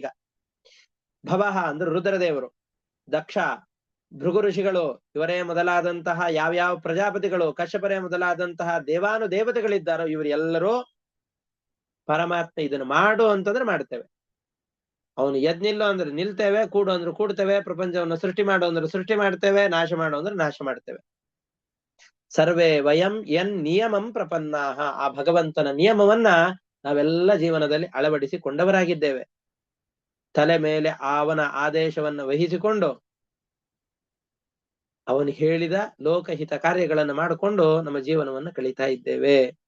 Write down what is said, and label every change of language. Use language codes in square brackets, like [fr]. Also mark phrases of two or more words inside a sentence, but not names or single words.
[kn] ಭವಃ ಅಂದ್ರೆ ರುದ್ರದೇವರು, ದಕ್ಷ, ಭೃಗು ಋಷಿಗಳು, ಇವರೇ ಮೊದಲಾದಂತಹ ಯಾವ್ಯಾವ ಪ್ರಜಾಪತಿಗಳು, ಕಶ್ಯಪರೇ ಮೊದಲಾದಂತಹ ದೇವಾನು ದೇವತೆಗಳಿದ್ದಾರೋ ಇವರೆಲ್ಲರೂ ಪರಮಾತ್ಮ ಇದನ್ನು ಮಾಡು ಅಂತಂದ್ರೆ ಮಾಡ್ತೇವೆ. ಅವನು ಎದ್ ನಿಲ್ಲೋ ಅಂದ್ರೆ ನಿಲ್ತೇವೆ, ಕೂಡು ಅಂದ್ರೆ ಕೂಡ್ತೇವೆ, ಪ್ರಪಂಚವನ್ನು ಸೃಷ್ಟಿ ಮಾಡು ಅಂದ್ರೆ ಸೃಷ್ಟಿ ಮಾಡ್ತೇವೆ, ನಾಶ ಮಾಡು ಅಂದ್ರೆ ನಾಶ ಮಾಡ್ತೇವೆ. [sa] ಸರ್ವೇ ವಯಂ ಯನ್ ನಿಯಮಂ ಪ್ರಪನ್ನಾಹ. [kn] ಆ ಭಗವಂತನ ನಿಯಮವನ್ನ ನಾವೆಲ್ಲ ಜೀವನದಲ್ಲಿ ಅಳವಡಿಸಿಕೊಂಡವರಾಗಿದ್ದೇವೆ. ತಲೆ ಮೇಲೆ ಅವನ ಆದೇಶವನ್ನು ವಹಿಸಿಕೊಂಡು ಅವನು ಹೇಳಿದ ಲೋಕಹಿತ ಕಾರ್ಯಗಳನ್ನು ಮಾಡಿಕೊಂಡು ನಮ್ಮ ಜೀವನವನ್ನು ಕಳೀತಾ ಇದ್ದೇವೆ.